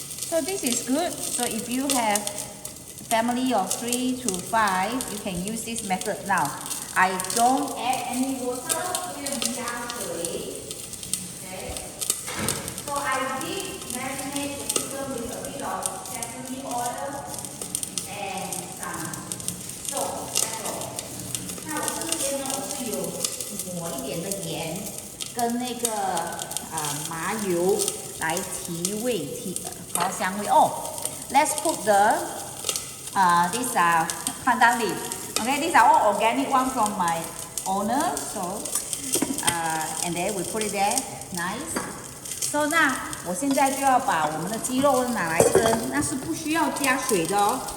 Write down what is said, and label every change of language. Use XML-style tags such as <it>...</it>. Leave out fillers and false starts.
<en>So this is good. So if you have family of 3 to 5, you can use this method now. I don't add any water,</en> <zh>没有加水。</zh> <en>Okay. So I did marinate the chicken with a bit of sesame oil and some salt. That's all.</en> <zh>那我这边呢，我是有抹一点的盐跟那个麻油来提味调香味。</zh> <en>哦 ，let's put the these are pandan leaf. Okay, these are all organic one from my owner. So, and then we put it there. Nice.</en> <zh>So 那我现在就要把我们的鸡肉拿来蒸，那是不需要加水的哦。</zh>